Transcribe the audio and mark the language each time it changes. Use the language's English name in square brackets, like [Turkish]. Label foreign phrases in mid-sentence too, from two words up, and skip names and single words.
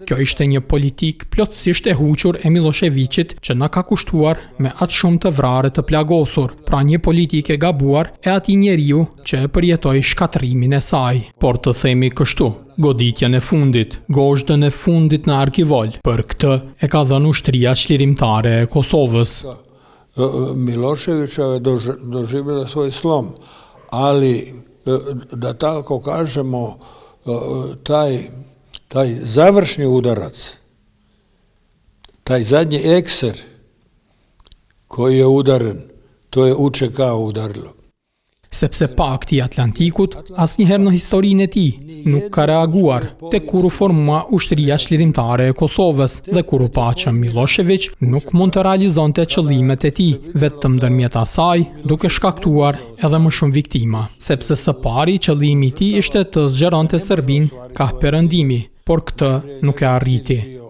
[Albanian] Kjo ishte një politik plotësisht e huqur e Miloševićit që na ka kushtuar me atë shumë të vrarë të plagosur, pra një politik e gabuar e atij njeriu që e përjetoi shkatrimin e saj. Por të themi kështu, goditjen e fundit, gozhdën e fundit në Arkivol, për këtë e ka dhënë ushtria qlirimtare e Kosovës. [Bosnian] Miloševićeva je doživjela svoj slom, ali da tako kažemo, taj završni udarac, taj zadnji ekser koji je udaren, to je UČK udarilo. [Albanian] Sepse pakti i Atlantikut asnjëherë në historinë e tij nuk ka reaguar tek kur u formua ushtria qlirimtare e Kosovës dhe kur u pa që Milošević nuk mund të realizonte qëllimet e tij, vetëm ndërmjet asaj duke shkaktuar edhe më shumë viktima, sepse së pari qëllimi i tij ishte të zgjeronte Serbinë ka perëndimi, por këtë nuk e arriti.